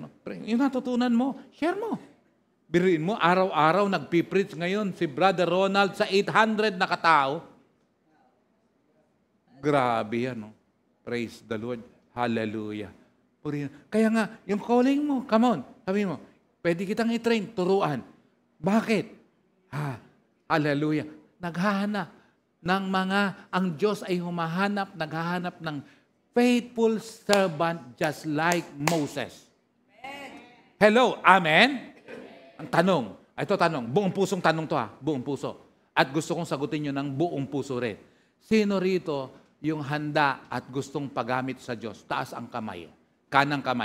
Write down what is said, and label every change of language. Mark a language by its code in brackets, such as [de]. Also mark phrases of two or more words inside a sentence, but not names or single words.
[tl] Yung natutunan mo, share mo. Biruin mo, araw-araw nagpipreach ngayon si Brother Ronald sa 800 na katao. Grabe yan, [en] Praise the Lord. [tl] Hallelujah. Kaya nga, yung calling mo, [en] come on, [tl] sabi mo, pwede kitang i-train, turuan. Bakit? Hallelujah. Naghahanap ng ang Diyos ay naghahanap ng [en] faithful servant just like Moses. [tl] Hello, amen? Ang tanong, buong pusong tanong to buong puso. At gusto kong sagutin nyo ng buong puso rin. Sino rito yung handa at gustong paggamit sa Diyos? Taas ang kamay. Kanang kamay.